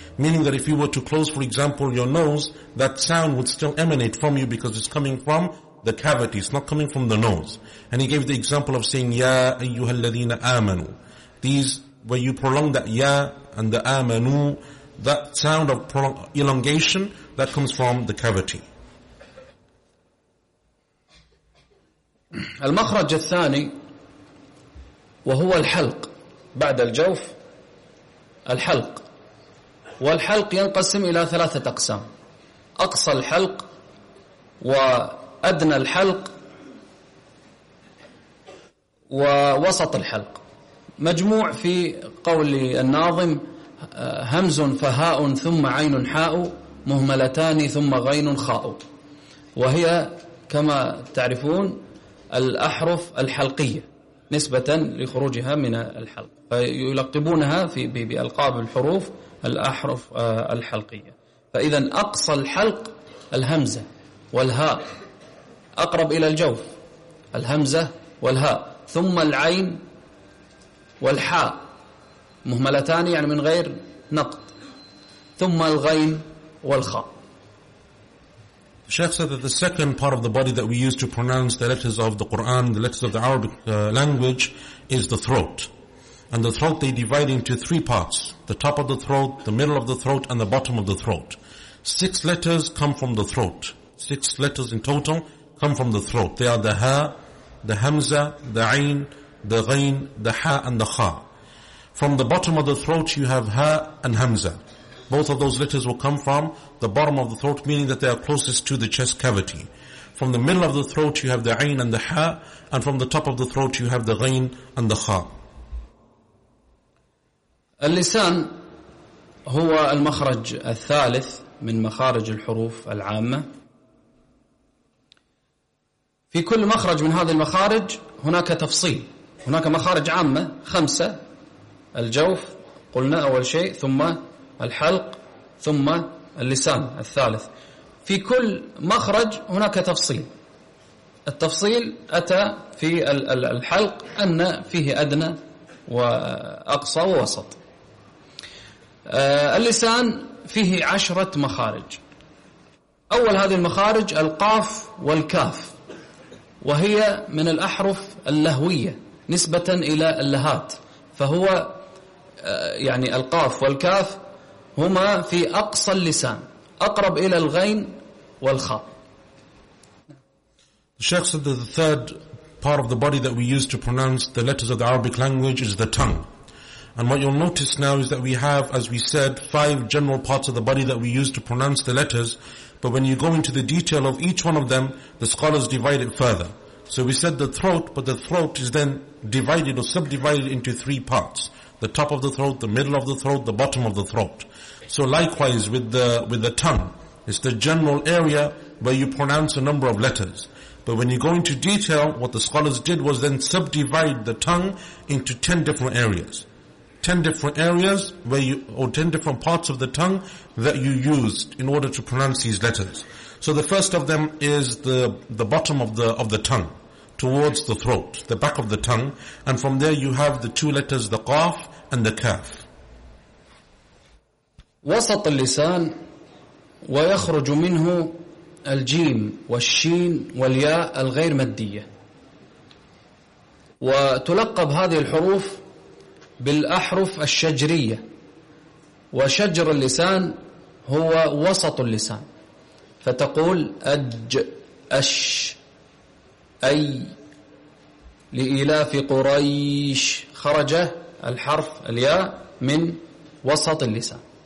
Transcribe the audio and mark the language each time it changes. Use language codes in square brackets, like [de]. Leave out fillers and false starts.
[en] Meaning that if you were to close, for example, your nose, that sound would still emanate from you because it's coming from the cavity. It's not coming from the nose. And he gave the example of saying, Ya أَيُّهَا الَّذِينَ آمَنُوا. These, where you prolong that Ya and the آمَنُوا, that sound of elongation, that comes from the cavity. [ar] المخرج الثاني وهو الحلق بعد الجوف الحلق والحلق ينقسم إلى ثلاثة أقسام أقصى الحلق وأدنى الحلق ووسط الحلق مجموع في قول الناظم همز فهاء ثم عين حاء مهملتان ثم غين خاء وهي كما تعرفون الأحرف الحلقية نسبة لخروجها من الحلق، يلقبونها في بألقاب الحروف الأحرف الحلقية. فإذا أقصى الحلق الهمزة والهاء أقرب إلى الجوف، الهمزة والهاء، ثم العين والحاء مهملتان يعني من غير نقط، ثم الغين والخاء. [en] Sheikh said that the second part of the body that we use to pronounce the letters of the Quran, the letters of the Arabic language, is the throat. And the throat they divide into three parts: the top of the throat, the middle of the throat, and the bottom of the throat. Six letters come from the throat. Six letters in total come from the throat. They are the ha, the hamza, the ayn, the ghain, the ha, and the kha. From the bottom of the throat you have ha and hamza. Both of those letters will come from the bottom of the throat, meaning that they are closest to the chest cavity. From the middle of the throat you have the ayn and the ha, and from the top of the throat you have the ghain and the kha. [ar] اللسان هو المخرج الثالث من مخارج الحروف العامة. في كل مخرج من هذه المخارج هناك تفصيل، هناك مخارج عامة خمسة: الجوف قلنا أول شيء، ثم الحلق، ثم اللسان الثالث. في كل مخرج هناك تفصيل، التفصيل أتى في الحلق أن فيه أدنى وأقصى ووسط. اللسان فيه عشرة مخارج. أول هذه المخارج القاف والكاف، وهي من الأحرف اللهوية نسبة إلى اللهات، فهو يعني القاف والكاف هما في أقصى اللسان أقرب إلى الغين والخاء. [en] The Sheikh said that the third part of the body that we use to pronounce the letters of the Arabic language is the tongue. And what you'll notice now is that we have, as we said, five general parts of the body that we use to pronounce the letters. But when you go into the detail of each one of them, the scholars divide it further. So we said the throat, but the throat is then divided or subdivided into three parts: the top of the throat, the middle of the throat, the bottom of the throat. So likewise with the tongue, it's the general area where you pronounce a number of letters. But when you go into detail, what the scholars did was then subdivide the tongue into 10 different areas. 10 different areas where you, or 10 different parts of the tongue that you used in order to pronounce these letters. So the first of them is the bottom of the tongue towards the throat, the back of the tongue, and from there you have the two letters, the qaf and the kaf. [ar] وسط اللسان ويخرج منه الجيم والشين والياء الغير مادية، وتلقب هذه الحروف بالأحرف الشجرية، وشجر اللسان هو وسط اللسان، فتقول أج أش أي لإيلاف قريش، خرج الحرف الياء من وسط اللسان.